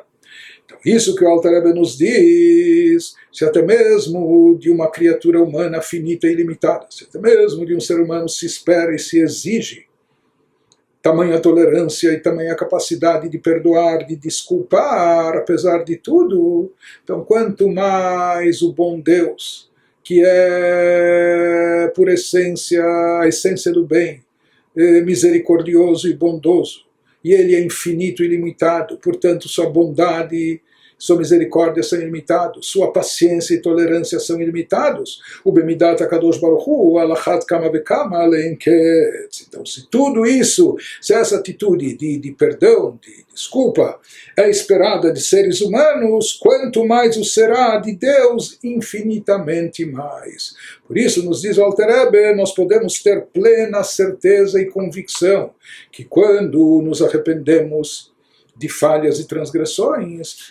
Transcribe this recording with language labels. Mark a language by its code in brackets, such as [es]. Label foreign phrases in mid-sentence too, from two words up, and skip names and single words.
[pt] Então, isso que o Alter Rebbe nos diz, se até mesmo de uma criatura humana finita e limitada, se até mesmo de um ser humano se espera e se exige tamanha tolerância e tamanha capacidade de perdoar, de desculpar, apesar de tudo, então quanto mais o bom Deus, que é por essência a essência do bem, misericordioso e bondoso, e ele é infinito e ilimitado, portanto sua bondade sua misericórdia são ilimitados, sua paciência e tolerância são ilimitados. [he] ובמדת הקדוש ברוך הוא על אחת כמה וכמה שאין קץ. [pt] Então, se tudo isso, se essa atitude de perdão, de desculpa, é esperada de seres humanos, quanto mais o será de Deus, infinitamente mais. Por isso, nos diz o Alter Rebbe, nós podemos ter plena certeza e convicção que quando nos arrependemos de falhas e transgressões,